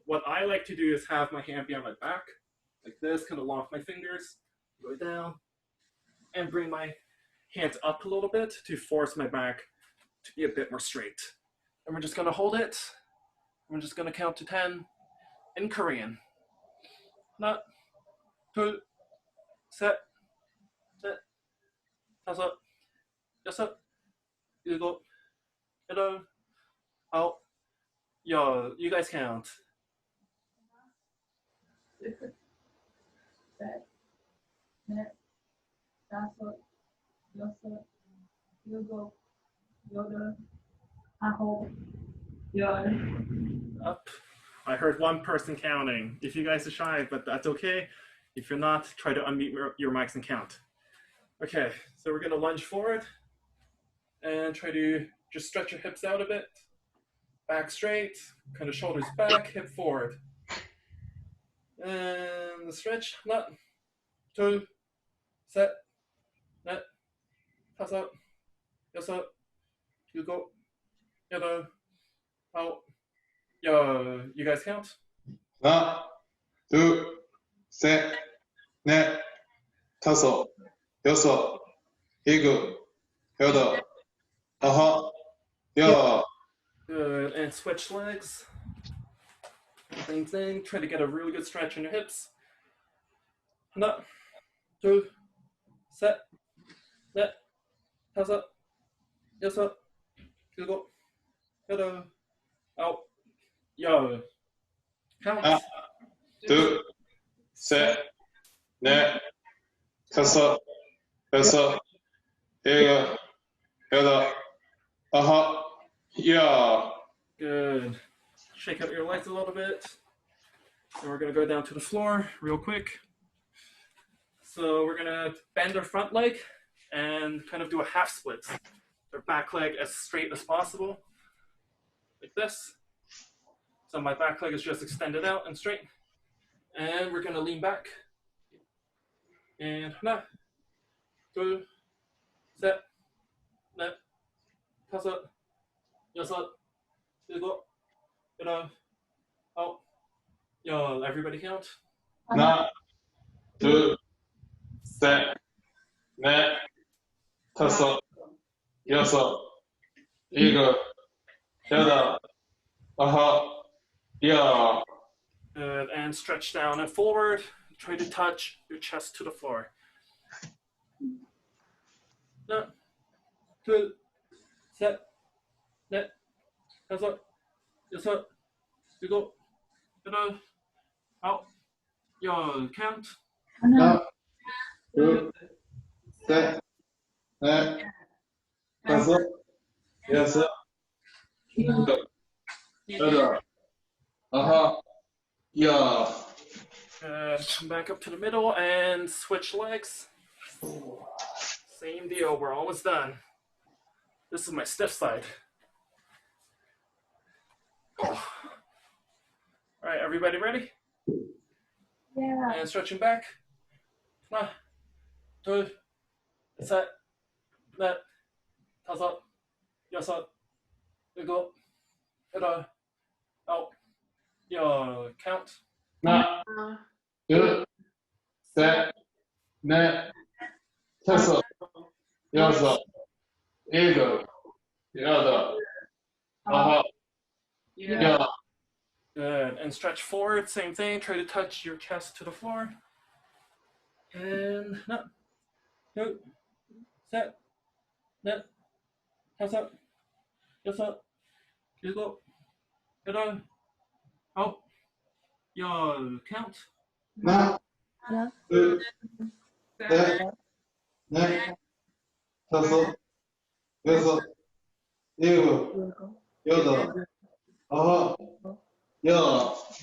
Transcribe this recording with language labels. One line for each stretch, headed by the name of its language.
English: What I like to do is have my hand behind my back, like this, kind of lock my fingers, go down, and bring my hands up a little bit to force my back to be a bit more straight. And we're just going to hold it. We're just going to count to 10 in Korean.
Korean: 하나, 둘, 셋, 넷, 다섯, 여섯, 일곱, 여덟, 아홉, 열.
English: You guys count.
Korean: 셋, 넷, 다섯, 여섯, 일곱, 여덟, 아홉, 열.
English: Up. I heard one person counting. If you guys are shy, but that's okay. If you're not, try to unmute your mics and count. Okay, so we're gonna lunge forward and try to just stretch your hips out a bit. Back straight, kind of shoulders back, hip forward. And stretch.
Korean: 하나, 둘, 셋, 넷, 다섯, 여섯, 일곱, 여덟, 아홉, 열.
English: You guys count?
Korean: 하나, 둘, 셋, 넷, 다섯, 여섯, 일곱, 여덟, 아홉, 열.
English: Good. And switch legs. Same thing. Try to get a really good stretch in your hips.
Korean: 하나, 둘, 셋, 넷, 다섯, 여섯, 일곱, 여덟, 아홉, 열.
English: Count.
Korean: 하나, 둘, 셋, 넷, 다섯, 여섯, 일곱, 여덟, 아홉, 열.
English: Good. Shake out your legs a little bit. And we're going to go down to the floor real quick. So we're going to bend our front leg and kind of do a half split. Our back leg as straight as possible, like this. So my back leg is just extended out and straight. And we're going to lean back. And
Korean: 하나, 둘, 셋, 넷, 다섯, 여섯, 일곱, 여덟, 아홉, 열.
English: Everybody count?
Korean: 하나, 둘, 셋, 넷, 다섯, 여섯, 일곱, 여덟, 아홉, 열.
English: Good. And stretch down and forward. Try to touch your chest to the floor.
Korean: 하나, 둘, 셋, 넷, 다섯, 여섯, 일곱, 여덟, 아홉, 열.
English: Count.
Korean: 하나, 둘, 셋, 넷, 다섯, 여섯, 일곱, 여덟, 아홉, 열.
English: Come back up to the middle and switch legs. Same deal. We're almost done. This is my stiff side. Oh. All right, everybody ready? Yeah. And stretching back.
Korean: 하나, 둘, 셋, 넷, 다섯, 여섯, 일곱, 여덟, 아홉, 열.
English: Count.
Korean: 하나, 둘, 셋, 넷, 다섯, 여섯, 일곱, 여덟, 아홉, 열.
English: Good. And stretch forward. Same thing. Try to touch your chest to the floor. And
Korean: 하나, 둘, 셋, 넷, 다섯, 여섯, 일곱, 여덟, 아홉, 열.
English: Count.
Korean: 하나, 둘, 셋, 넷, 다섯, 여섯, 일곱, 여덟, 아홉, 열.